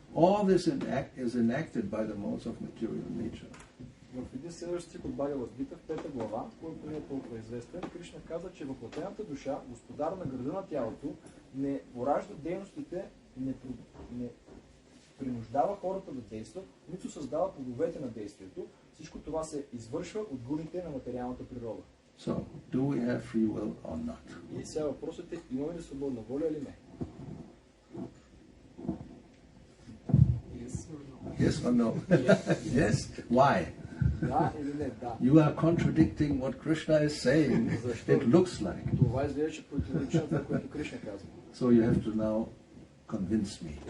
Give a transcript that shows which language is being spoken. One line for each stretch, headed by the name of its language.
English: All this is enacted by the modes of material nature.
Bulgarian: В един следващ стих от Бхагавад Гита, в 5 глава, който не е толкова известен, Кришна каза, че въплътената душа, господар на града на тялото, не поражда дейностите, не принуждава хората да действат, нито създава плодовете на действието. Всичко това се извършва от гуните на материалната природа.
English: So, do we have free will or not?
Bulgarian: И сега въпросът е, имаме ли свободна воля или не?
English: Yes or no? Yes? Why?
Bulgarian: Да или не? Да.
English: You are contradicting what Krishna is saying. It looks like.
Bulgarian: Това изглежда, че противоречи на това, което Кришна казва.
English: So you have to now convince me.